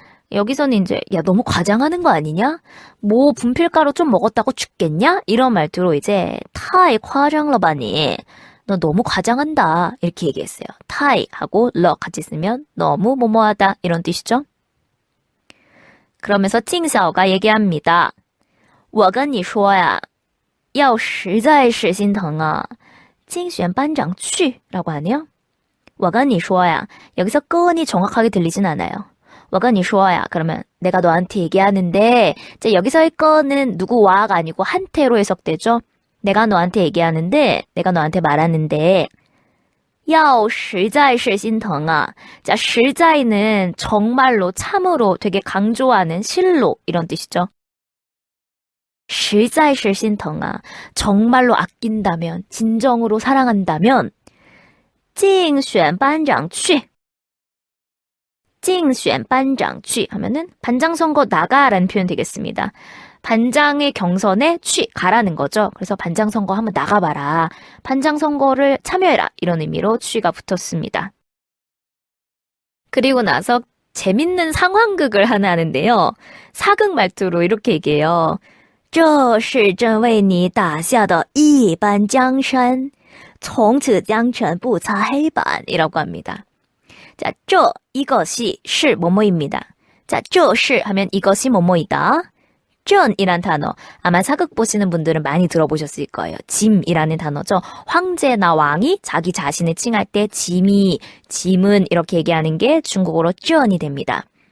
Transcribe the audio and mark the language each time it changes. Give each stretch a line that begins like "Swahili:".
Korean: 여기서는 이제 야 너무 과장하는 거 아니냐? 뭐 분필가루 좀 먹었다고 죽겠냐? 이런 말투로 이제 타이 과장러바니 너 너무 과장한다 이렇게 얘기했어요. 타이 하고 러 같이 쓰면 너무 뭐뭐하다 이런 뜻이죠. 그러면서 칭샤오가 얘기합니다.
Chinese: 我跟你说呀要实在是心疼啊竞选班长去
Korean: 라고 하네요.
Chinese: 我跟你说呀
Korean: 여기서 끈이 정확하게 들리진 않아요. 我跟你说야 그러면 내가 너한테 얘기하는데 이제 여기서의 끈은 누구와가 아니고 한태로 해석되죠. 내가 너한테 얘기하는데 내가 너한테 말하는데
Chinese: 要实在是心疼啊
Korean: 자, 实在는 정말로 참으로 되게 강조하는 실로 이런 뜻이죠.
Chinese: 实在是心疼啊
Korean: 정말로 아낀다면 진정으로 사랑한다면
Chinese: 竞选班长去竞选班长去
Korean: 하면은 반장 선거 나가라는 표현 되겠습니다. 반장의 경선에 가라는 거죠. 그래서 반장 선거 한번 나가봐라. 반장 선거를 참여해라. 이런 의미로 취가 붙었습니다. 그리고 나서 재밌는 상황극을 하나 하는데요. 사극 말투로 이렇게 얘기해요.
Chinese: 这是朕为你打下的一般江山从此江城不擦黑板
Korean: 이라고 합니다. 자, 这 이것이 是 뭐뭐입니다. 자, 这是 하면 이것이 뭐뭐이다. 朕이란 단어 아마 사극 보시는 분들은 많이 들어보셨을 거예요. 짐이라는 단어죠. 황제나 왕이 자기 자신을 칭할 때 짐은 이렇게 얘기하는 게 중국어로 朕이 됩니다.